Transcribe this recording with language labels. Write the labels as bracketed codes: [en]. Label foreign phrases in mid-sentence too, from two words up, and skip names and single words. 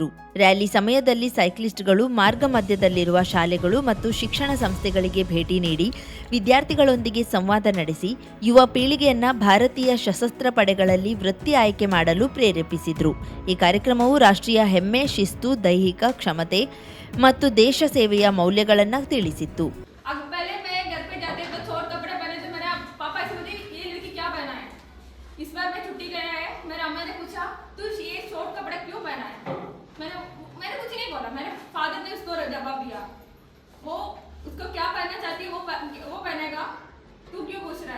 [kn] ರ್ಯಾಲಿ ಸಮಯದಲ್ಲಿ ಸೈಕ್ಲಿಸ್ಟ್ಗಳು ಮಾರ್ಗ ಮಧ್ಯದಲ್ಲಿರುವ ಶಾಲೆಗಳು ಮತ್ತು ಶಿಕ್ಷಣ ಸಂಸ್ಥೆಗಳಿಗೆ ಭೇಟಿ ನೀಡಿ ವಿದ್ಯಾರ್ಥಿಗಳೊಂದಿಗೆ ಸಂವಾದ ನಡೆಸಿ ಯುವ ಪೀಳಿಗೆಯನ್ನ ಭಾರತೀಯ ಸಶಸ್ತ್ರ ಪಡೆಗಳಲ್ಲಿ ವೃತ್ತಿ ಆಯ್ಕೆ ಮಾಡಲು ಪ್ರೇರೇಪಿಸಿದ್ರು. ಈ ಕಾರ್ಯಕ್ರಮವು ರಾಷ್ಟ್ರೀಯ ಹೆಮ್ಮೆ, ಶಿಸ್ತು, ದೈಹಿಕ ಕ್ಷಮತೆ ಮತ್ತು ದೇಶ ಸೇವೆಯ ಮೌಲ್ಯಗಳನ್ನು ತಿಳಿಸಿತ್ತು. [hi] इस बार मैं छुट्टी गया है, मेरे अम्मा ने पूछा तू ये शॉर्ट कपड़ा क्यों पहना है। मैंने कुछ नहीं बोला, मेरे फादर ने उसको जवाब दिया, वो उसको क्या पहनना चाहती है वो पहनेगा, तू क्यों पूछ रहा है।